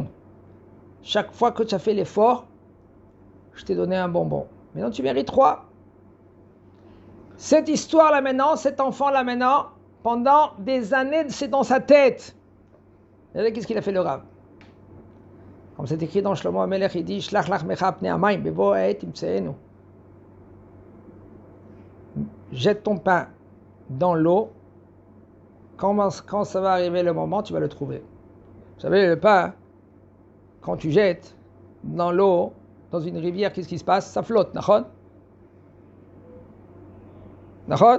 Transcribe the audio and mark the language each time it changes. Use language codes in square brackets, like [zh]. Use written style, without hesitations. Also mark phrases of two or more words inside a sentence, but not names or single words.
[fr] Chaque fois que tu as fait l'effort, je t'ai donné un bonbon. Maintenant, tu mérites 3. Cette histoire-là maintenant, cet enfant-là maintenant, pendant des années, c'est dans sa tête. Regardez qu'est-ce qu'il a fait le Rav. Comme c'est écrit dans Shlomo HaMelech, il dit, [he] שלח לחמך פני המים, בבוא העת תמצאנו. [fr] Jette ton pain dans l'eau, quand ça va arriver le moment, tu vas le trouver. Vous savez, le pain, quand tu jettes dans l'eau, dans une rivière, qu'est-ce qui se passe? Ça flotte, [he] נכון? נכון?